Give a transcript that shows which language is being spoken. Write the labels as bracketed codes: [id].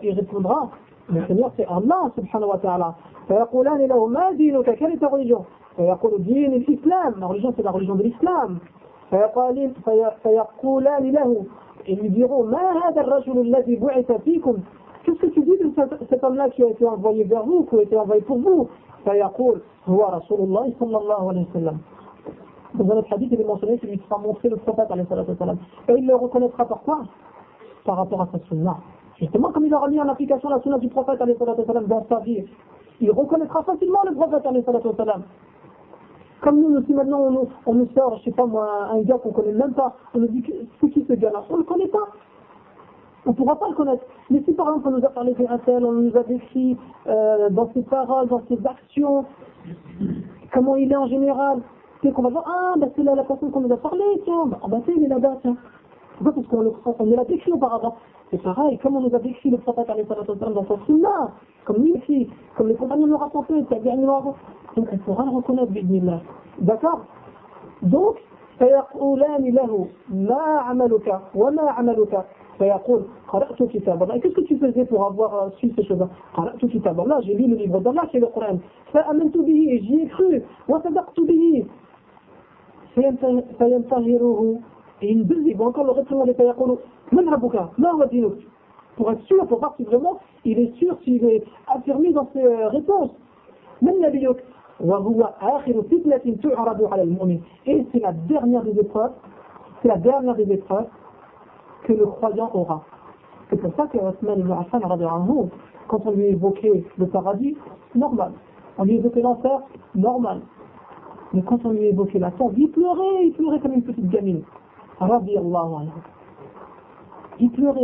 [fr] Il répondra « Mon Seigneur c'est Allah subhanahu wa ta'ala. [ar] Fayaqulani lahu ma dinuka. [fr] Quelle est ta religion? [ar] Fayaqulu din l'islam. [fr] Ma religion c'est la religion de l'islam. [ar] Fayaqulani lahu. [fr] Ils lui diront « [ar] Ma hada rajul alladhi bu'ita fikum. [fr] » Qu'est-ce que tu dis de cet homme-là qui a été envoyé vers vous, qui a été envoyé pour vous? [ar] فيقول هو رسول الله صلى الله عليه وسلم. [fr] Dans notre hadith, il est mentionné celui qui sera montré le prophète, عليه الصلاة والسلام. Et il le reconnaîtra par quoi? Par rapport à sa sunnah. Justement, comme il aura mis en application la sunnah du prophète, عليه الصلاة والسلام, dans sa vie, il reconnaîtra facilement le prophète, عليه الصلاة والسلام. Comme nous aussi maintenant, on nous sort, je ne sais pas moi, un gars qu'on ne connaît même pas, on nous dit que c'est qui ce gars-là? On ne le connaît pas. On ne pourra pas le connaître. Mais si par exemple on nous a parlé d'un tel, on nous a décrit dans ses paroles, dans ses actions, comment il est en général, c'est qu'on va voir, ah ben c'est là la personne qu'on nous a parlé, tiens, ben, ben c'est il est là-bas, tiens. Pourquoi? Parce qu'on l'a décrit auparavant. C'est pareil, comme on nous a décrit le prophète alayhi salatu wa sallam dans son sunnah, comme lui aussi, comme les compagnons l'ont rapporté, c'est la dernière fois. Donc on pourra le reconnaître, bismillah. D'accord? Donc, [ar] فَيَقُولَانِ لَهُ مَا عَمَلُكَ وَمَا عَمَلُكَ. فيقول قرأت كتاب الله. [fr] Qu'est-ce que tu faisais pour avoir su ces choses? [ar] قرأت كتاب الله. [fr] J'ai lu le livre d'Allah, c'est le Coran. [ar] فأمنت به. [fr] J'y ai cru. [ar] وصدقت به. فينتهره. [fr] Et une deuxième, il va encore le reprendre. [ar] فيقول من ربك؟ ما هو دينك؟ [fr] Pour être sûr, pour voir si vraiment il est sûr, s'il est affirmé dans ses réponses. [ar] من نبيك؟ وهو آخر فتنة تعرض على المؤمن. [fr] Et c'est la dernière des épreuves. C'est la dernière des épreuves que le croyant aura. C'est pour ça que Othman ibn Affan, quand on lui évoquait le paradis, normal. On lui évoquait l'enfer, normal. Mais quand on lui évoquait la tombe, il pleurait comme une petite gamine. Rabbi Allah. Il pleurait.